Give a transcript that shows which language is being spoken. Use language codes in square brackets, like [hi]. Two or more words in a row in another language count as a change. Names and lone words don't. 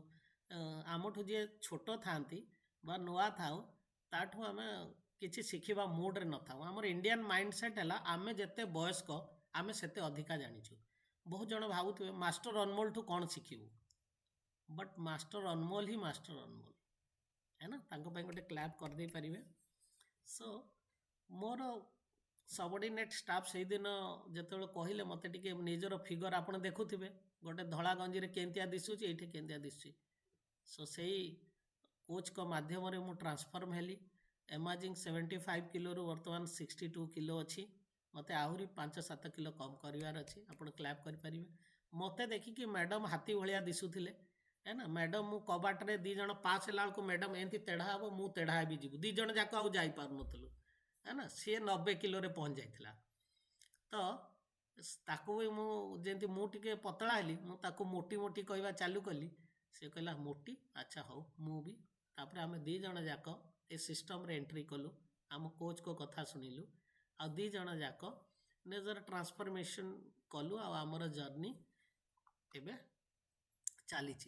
[or] ଆମଠୁ ଯିଏ ଛୋଟ ଥାଆନ୍ତି ବା ନୂଆ ଥାଉ, ତାଠୁ ଆମେ କିଛି ଶିଖିବା ମୁଡ଼ରେ ନଥାଉ। ଆମର [en] Indian mindset [or] ହେଲା ଆମେ ଯେତେ ବୟସ୍କ ଆମେ ସେତେ ଅଧିକା ଜାଣିଛୁ। ବହୁତ ଜଣ ଭାବୁଥିବେ ମାଷ୍ଟର ଅନମୋଲଠୁ କ'ଣ ଶିଖିବୁ, ବଟ୍ ମାଷ୍ଟର ଅନମୋଲ ହିଁ ମାଷ୍ଟର ଅନମୋଲ, [hi] है ना? [or] ତାଙ୍କ ପାଇଁ ଗୋଟେ କ୍ଲାପ୍ କରିଦେଇ ପାରିବେ। ସୋ ମୋର [en] subordinate staff [or] ସେଇଦିନ ଯେତେବେଳେ କହିଲେ, ମୋତେ ଟିକେ ନିଜର ଫିଗର ଆପଣ ଦେଖୁଥିବେ, ଗୋଟେ ଧଳା ଗଞ୍ଜିରେ କେମିତିଆ ଦିଶୁଛି, ଏଇଠି କେମିତିଆ ଦିଶୁଛି। ସୋ ସେଇ କୋଚ୍ଙ୍କ ମାଧ୍ୟମରେ ମୁଁ ଟ୍ରାନ୍ସଫର୍ମ ହେଲି। ଏମାଜିଂ 75 କିଲୋରୁ ବର୍ତ୍ତମାନ 62 କିଲୋ ଅଛି। ମୋତେ ଆହୁରି 5-7 କିଲୋ କମ୍ କରିବାର ଅଛି। ଆପଣ କ୍ଲାପ୍ କରିପାରିବେ। ମୋତେ ଦେଖିକି ମ୍ୟାଡ଼ମ୍ ହାତୀ ଭଳିଆ ଦିଶୁଥିଲେ, [hi] है ना? [or] ମ୍ୟାଡ଼ମ୍ ମୁଁ କବାଟରେ 2 ଜଣ ପାସ୍ ହେଲା ବେଳକୁ ମ୍ୟାଡ଼ମ୍ ଏମିତି ତେଢ଼ା ହେବ, ମୁଁ ତେଢ଼ା ହେବି ଯିବୁ, 2 ଜଣ ଯାକ ଆଉ ଯାଇପାରୁନଥିଲୁ, [hi] है ना? [or] ସିଏ 90 କିଲୋରେ ପହଞ୍ଚି ଯାଇଥିଲା। ତ ତାକୁ ବି ମୁଁ ଯେମିତି ମୁଁ ଟିକେ ପତଳା ହେଲି, ମୁଁ ତାକୁ ମୋଟି ମୋଟି କହିବା ଚାଲୁ କଲି। ସେ କହିଲା ମୋଟି, ଆଚ୍ଛା ହଉ ମୁଁ ବି। ତାପରେ ଆମେ 2 ଜଣ ଯାକ ଏ ସିଷ୍ଟମରେ ଏଣ୍ଟ୍ରି କଲୁ, ଆମ କୋଚ୍ଙ୍କ କଥା ଶୁଣିଲୁ, ଆଉ 2 ଜଣ ଯାକ ନିଜର ଟ୍ରାନ୍ସଫର୍ମେସନ୍ କଲୁ, ଆଉ ଆମର ଜର୍ନି ଏବେ ଚାଲିଛି।